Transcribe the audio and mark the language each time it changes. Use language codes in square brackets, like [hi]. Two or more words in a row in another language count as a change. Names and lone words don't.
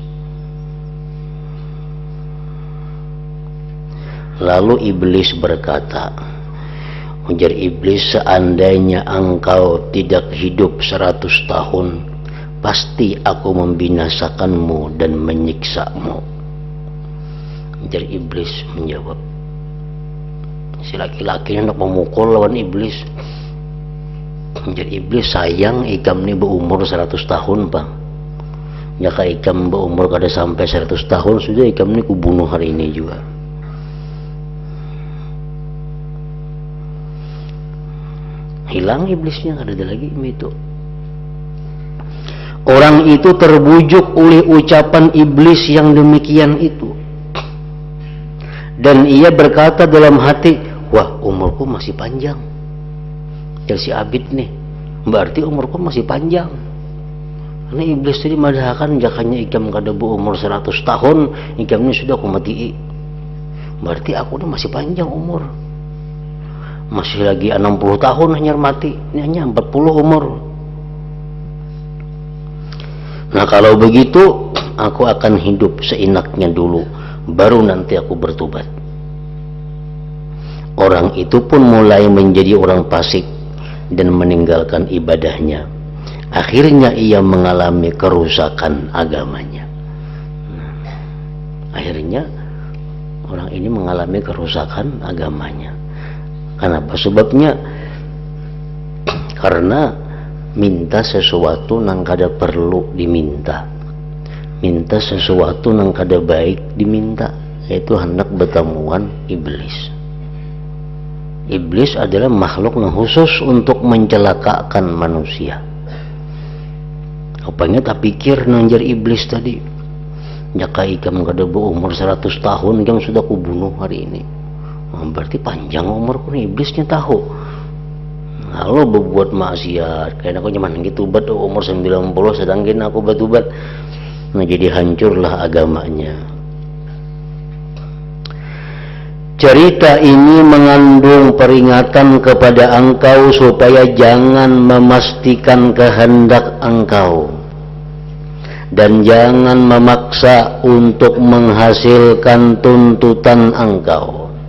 [id] Lalu iblis berkata, ujar iblis, seandainya engkau tidak hidup 100 tahun, pasti aku membinasakanmu dan menyiksamu. Ujar iblis menjawab. Si laki-laki hendak memukul lawan iblis. [bjn] Ujar iblis, sayang ikam ni berumur 100 tahun bang. Jika ikam berumur kada sampai 100 tahun, sudah ikam ni kubunuh hari ini juga. Hilang iblisnya, kada ada lagi itu. [id] Orang itu terbujuk oleh ucapan iblis yang demikian itu. Dan ia berkata dalam hati, wah umurku masih panjang. Jadi si Abid nih, berarti umurku masih panjang. [bjn] Karena iblis tadi madahkan jakanya ikam kada berumur 100 tahun, ikam ini sudah aku mati. [id] Berarti aku ini masih panjang umur. Masih lagi 60 tahun hanya mati, ini hanya 40 umur. Nah kalau begitu, aku akan hidup seenaknya dulu, baru nanti aku bertobat. Orang itu pun mulai menjadi orang fasik dan meninggalkan ibadahnya. Akhirnya ia mengalami kerusakan agamanya. Akhirnya orang ini mengalami kerusakan agamanya. Kenapa? Sebabnya karena minta sesuatu [bjn] nang kada perlu diminta, [id] minta sesuatu [bjn] nang kada baik diminta, [id] yaitu hendak bertemuan iblis. Iblis adalah makhluk yang khusus untuk mencelakakan manusia. [bjn] Apanya tak pikir nanjar iblis tadi, jaka ikam kada berumur 100 tahun ikam sudah kubunuh hari ini. [id] Berarti panjang umurku nih, iblisnya tahu. [bjn] Lalu berbuat maksiat, kayaknya aku nyaman gitu bat umur 90 sedangkan aku batubat. [id] Nah jadi hancurlah agamanya. Cerita ini mengandung peringatan kepada engkau supaya jangan memastikan kehendak engkau dan jangan memaksa untuk menghasilkan tuntutan engkau.